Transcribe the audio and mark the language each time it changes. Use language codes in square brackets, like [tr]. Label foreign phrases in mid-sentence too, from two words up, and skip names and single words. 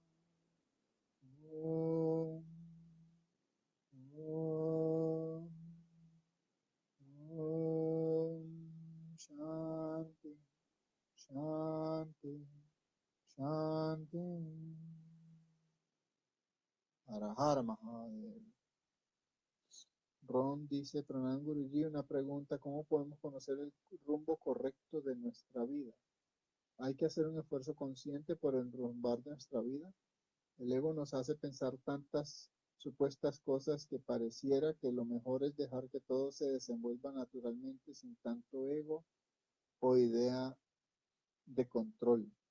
[sa] Om, Om, Om, Shanti, Shanti, Shanti. Har Har Mahadev. [es] Ron dice, [hi] Pranam Guruji, [es] una pregunta, ¿cómo podemos conocer el rumbo correcto de nuestra vida? ¿Hay que hacer un esfuerzo consciente por enrumbar nuestra vida? El ego nos hace pensar tantas supuestas cosas que pareciera que lo mejor es dejar que todo se desenvuelva naturalmente sin tanto ego o idea de control.